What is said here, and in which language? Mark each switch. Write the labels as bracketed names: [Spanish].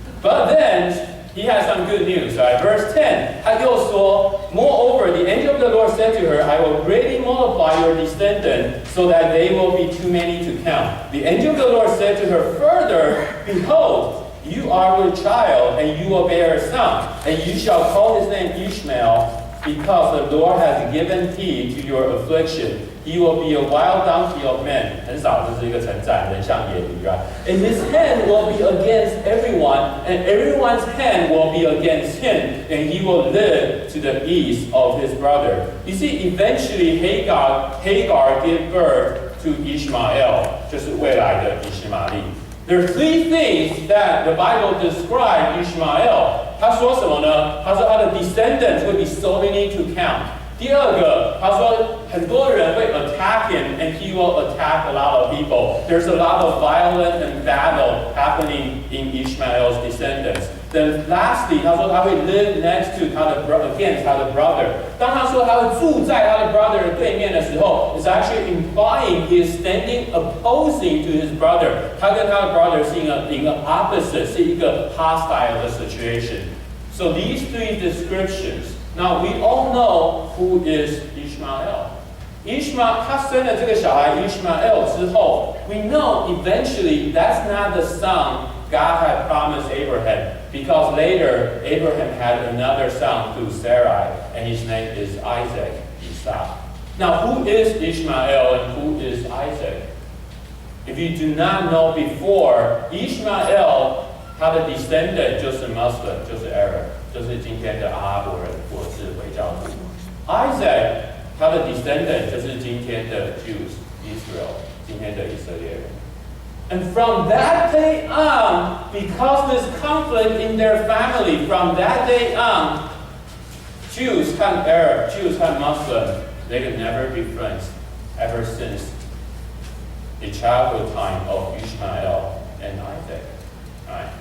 [English] But then he has some good news. Right? Verse 10, [Chinese] 他又说, [English] moreover, the angel of the Lord said to her, I will greatly multiply your descendants so that they will be too many to count. The angel of the Lord said to her further, behold, you are with child, and you will bear a son, and you shall call his name Ishmael, because the Lord has given heed to your affliction. He will be a wild donkey of men. [Chinese] 很少，这是一个称赞，人像野驴 right? [English] And his hand will be against everyone, and everyone's hand will be against him, and he will live to the east of his brother. You see, eventually Hagar gave birth to Ishmael, [Chinese] 就是未来的以实玛利. [English] There are three things that the Bible describes Ishmael. [Chinese] 他说什么呢？他说他的 [English] descendants will be so many to count. [Chinese] 第二个，他说很多人会 [English] attack him, and he will attack a lot of people. There's a lot of violence and battle happening in Ishmael's descendants. Then lastly, [Chinese] 他说他会 [English] live next to against 他的 brother. [Chinese] 当他说他会住在他的 brother 的对面的时候 [English] it's actually implying he is standing opposing to his brother. [Chinese] 他跟他的 brother 是一个 opposite, 是一个 hostile 的 situation. [English] So these three descriptions. Now we all know who is Ishmael. Ishmael, [Chinese] 他生了这个小孩 [English] Ishmael [Chinese] 之后 [English] we know eventually that's not the son God had promised Abraham, because later Abraham had another son through Sarai, and his name is Isaac, Isaac. Now, who is Ishmael and who is Isaac? If you do not know before, Ishmael [Chinese] 他的 descendant 就是 Muslim, 就是 Arab, 就是今天的阿拉伯人或是回教徒。 Isaac 他的 descendant 就是今天的 Jews, Israel, 今天的以色列人。 [English] And from that day on, because this conflict in their family, from that day on, Jews and Arab, Jews and Muslim, they could never be friends ever since the childhood time of Ishmael and Isaac. Right?